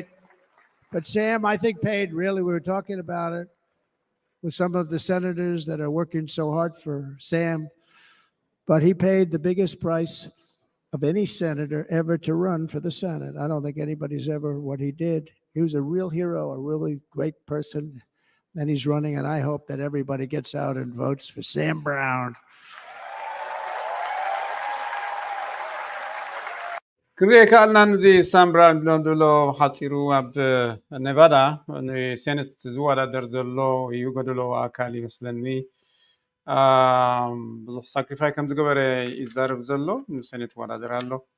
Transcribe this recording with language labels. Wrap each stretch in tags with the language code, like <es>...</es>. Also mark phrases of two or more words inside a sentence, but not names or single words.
<en>But Sam, I think, paid really, we were talking about it with some of the senators that are working so hard for Sam, but he paid the biggest price of any senator ever to run for the Senate. I don't think anybody's ever what he did. He was a real hero, a really great person, and he's running, and I hope that everybody gets out and votes for Sam Brown.</en> <ti>ክሪኦ ከኣልና ነዚ ሳም ብራውን ብሎም ድብሎ ሓፂሩ ኣብ ኔቫዳ ንሴኔት ዝወዳደር ዘሎ እዩ ገድሎ ኣካል ይመስለኒ ብዙሕ ሳክሪፋይ ከም ዝገበረ ይዛረብ ዘሎ ንሴኔት ይወዳደር ኣሎ</ti>